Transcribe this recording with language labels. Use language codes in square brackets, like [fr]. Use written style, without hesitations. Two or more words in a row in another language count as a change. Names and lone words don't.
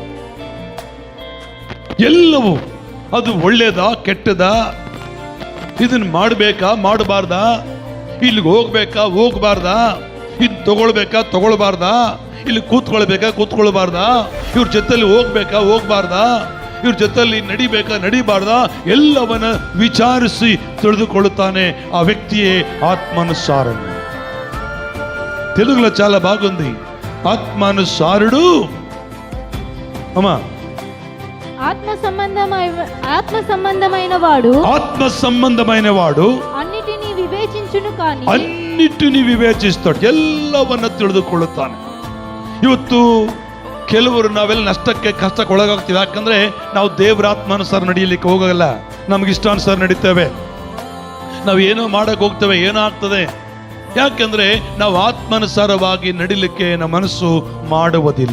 [kn] ಎಲ್ಲವೂ ಅದು ಒಳ್ಳೇದಾ ಕೆಟ್ಟದಾ, ಇದನ್ನ ಮಾಡಬೇಕಾ ಮಾಡಬಾರ್ದಾ, ಇಲ್ಲಿಗೆ ಹೋಗ್ಬೇಕಾ ಹೋಗ್ಬಾರ್ದಾ, ಇದು ತಗೊಳ್ಬೇಕಾ ಇಲ್ಲಿ ಕೂತ್ಕೊಳ್ಬೇಕಾ ಕೂತ್ಕೊಳ್ಬಾರ್ದಾ, ಇವ್ರ ಜೊತೆಲಿ ಹೋಗ್ಬೇಕಾ ಹೋಗ್ಬಾರ್ದಾ, ಇವ್ರ ಜೊತೆಲಿ ನಡಿಬಾರ್ದಾ, ಎಲ್ಲವನ್ನ ವಿಚಾರಿಸಿ ತಿಳಿದುಕೊಳ್ಳುತ್ತಾನೆ. [te] ఆ వ్యక్తియే ఆత్మానుసారుడు. తెలుగులో చాలా బాగుంది. ఆత్మానుసారుడు అమ్మా. ఆత్మ సంబంధమైన వాడు అన్నిటినీ వివేచిస్తాడు, [kn] ಎಲ್ಲವನ್ನ ತಿಳಿದುಕೊಳ್ಳುತ್ತಾನೆ. ಇವತ್ತು ಕೆಲವರು ನಾವೆಲ್ಲ ನಷ್ಟಕ್ಕೆ ಕಷ್ಟಕ್ಕೆ ಒಳಗಾಗ್ತೀವಿ. ಯಾಕಂದ್ರೆ ನಾವು ದೇವರ ಆತ್ಮಾನುಸಾರ ನಡೆಯಲಿಕ್ಕೆ ಹೋಗಲ್ಲ, ನಮ್ಗೆ ಇಷ್ಟಾನುಸಾರ ನಡೀತೇವೆ. ನಾವು ಏನೋ ಮಾಡಕ್ಕೆ ಹೋಗ್ತೇವೆ, ಏನೋ ಆಗ್ತದೆ. ಯಾಕಂದ್ರೆ ನಾವು ಆತ್ಮಾನುಸಾರವಾಗಿ ನಡಿಲಿಕ್ಕೆ ನಮ್ಮ ಮನಸ್ಸು ಮಾಡುವುದಿಲ್ಲ.